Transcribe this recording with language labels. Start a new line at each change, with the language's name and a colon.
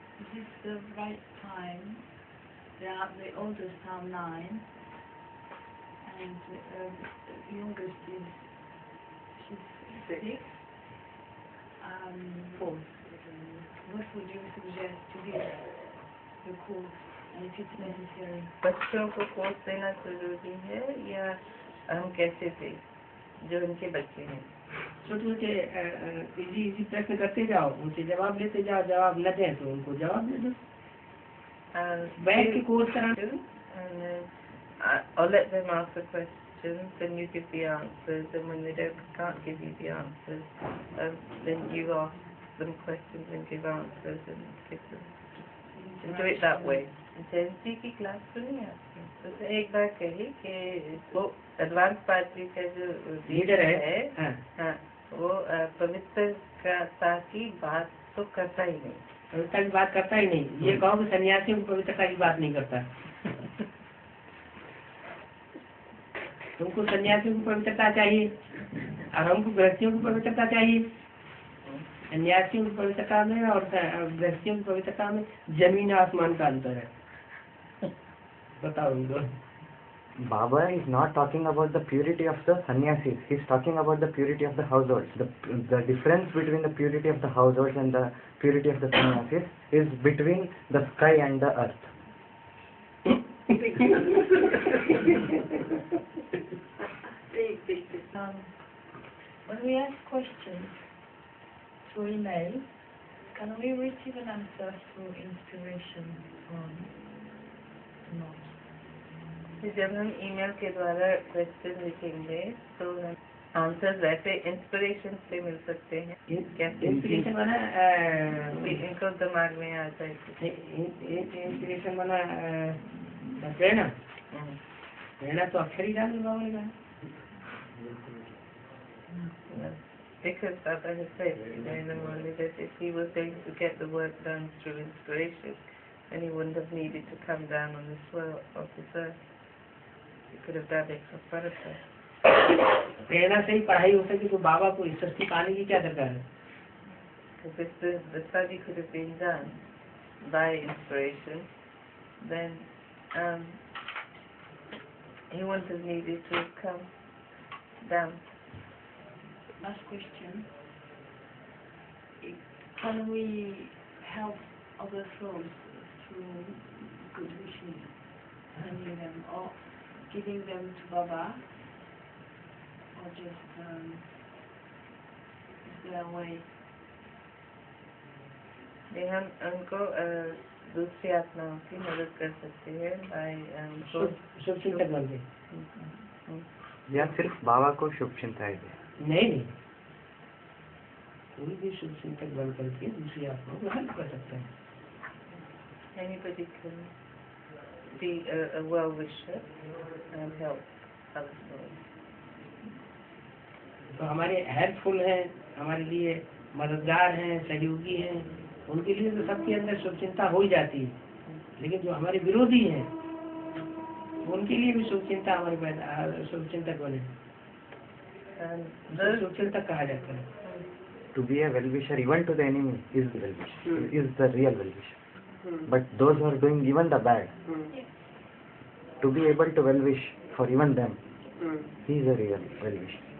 English: Is this the right time? The oldest are 9, and the youngest is she's 6. What would you suggest to give the course, and if it's necessary?
Hindi: बच्चों को course देना जरूरी है या हम कैसे दें जो उनके बच्चे हैं? छोटे छोटे इजी प्रश्न करते जाओ, उनसे जवाब लेते जाओ, जवाब न दें तो उनको जवाब दे दो। बैठ के कोर्स कराना।
English: I'll let them ask the questions, then you give the answers, and when they can't give you the answers, then you ask them questions and give answers and give them. And do it that way.
Hindi: जयंती की class सुनी आपने? तो एक बार कही कि वो advance party का जो लीडर है, हाँ, वो पवित्रता की बात तो करता ही नहीं। पवित्रता की बात करता ही नहीं। ये कहो कि सन्यासियों की पवित्रता की बात नहीं करता। तुमको सन्यासियों की पवित्रता चाहिए और हमको गृहस्थियों की पवित्रता चाहिए। सन्यासियों की पवित्रता में और गृहस्थियों की पवित्रता में जमीन आसमान का अंतर है। बताओ उनको।
English: Baba is not talking about the purity of the sannyasis. He is talking about the purity of the households. The difference between the purity of the households and the purity of the sannyasis is between the sky and the earth. When we ask questions through email, can we receive an answer through inspiration or not?
Hindi: जब हम email के द्वारा question लिखेंगे तो answer वैसे inspiration से मिल सकते हैं। इंस्पिरेशन बना इनको दिमाग में आ जाए। इंस्पिरेशन बना प्रेरणा। प्रेरणा तो अक्षर ही डालने होगा।
English: Because Baba has said in the morning that if he was going to get the work done through inspiration, then he wouldn't have needed to come down on the soil of this earth. He could have done it for purpose.
Hindi: प्रेरणा से ही पढ़ाई हो सके तो बाबा को ईश्वर की पाने की क्या दरकार है?
English: Because if the study could have been done by inspiration, then he wouldn't have needed to come down. Last question. Can we help other souls through good wishes, sending them or giving them to Baba, or just is there a way?
Hindi: हम उनको दूसरी आत्माओं की मदद कर सकते हैं
English: by
Hindi: शुभ चिंतक बन के। या सिर्फ बाबा को शुभ चिंताएं दें? नहीं, कोई भी शुभ चिंतक बन करके दूसरी आत्माओं को हेल्प कर सकता है।
English: Anybody can be a well-wisher and help other souls.
Hindi: तो हमारे हेल्पफुल हैं, हमारे लिए मददगार हैं, सहयोगी हैं, उनके लिए तो सबके अंदर शुभ चिंता हो ही जाती है। लेकिन जो हमारे विरोधी हैं उनके लिए भी शुभ चिंता हमारे शुभ चिंतक बने। शुभ चिंतक कहा जाता है।
English: To be a well-wisher even to the enemy is the well-wisher, is the real well-wisher. But those who are doing even the bad, to be able to well-wish for even them, he is a real well-wisher.